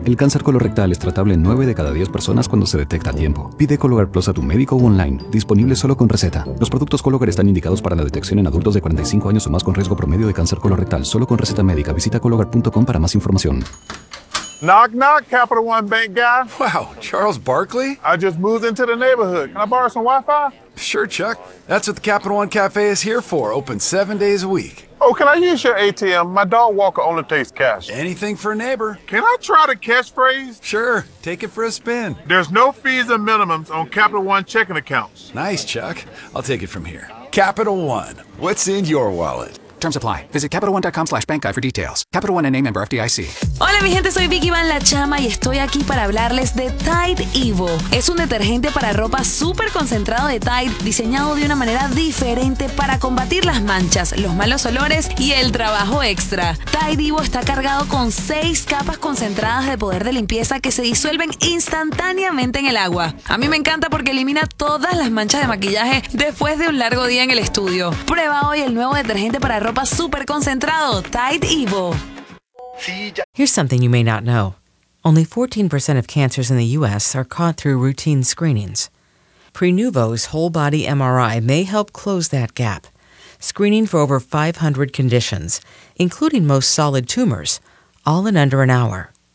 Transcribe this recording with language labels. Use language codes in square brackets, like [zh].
[es] El cáncer colorrectal es tratable en 9 de cada 10 personas cuando se detecta a tiempo. Pide Cologuard Plus a tu médico o online. Disponible solo con receta. Los productos Cologuard están indicados para la detección en adultos de 45 años o más con riesgo promedio de cáncer colorrectal. Solo con receta médica. Visita Cologuard.com para más información. [en] Knock, knock, Capital One Bank guy. Wow, Charles Barkley? I just moved into the neighborhood. Can I borrow some Wi-Fi? Sure, Chuck. That's what the Capital One Cafe is here for. Open 7 days a week. Oh, can I use your ATM? My dog Walker only takes cash. Anything for a neighbor. Can I try the cash phrase? Sure, take it for a spin. There's no fees or minimums on Capital One checking accounts. Nice, Chuck. I'll take it from here. Capital One. What's in your wallet? Terms apply. Visit CapitalOne.com/bankguy for details. Capital One and a member FDIC. [es] Hola mi gente, soy Vicky Van La Chama y estoy aquí para hablarles de Tide Evo. Es un detergente para ropa súper concentrado de Tide, diseñado de una manera diferente para combatir las manchas, los malos olores y el trabajo extra. Tide Evo está cargado con 6 capas concentradas de poder de limpieza que se disuelven instantáneamente en el agua. A mí me encanta porque elimina todas las manchas de maquillaje después de un largo día en el estudio. Prueba hoy el nuevo detergente para ropa super concentrado, Tide Evo. [en] Here's something you may not know. Only 14% of cancers in the U.S. are caught through routine screenings. Prenuvo's whole body MRI may help close that gap. Screening for over 500 conditions, including most solid tumors, all in under an hour.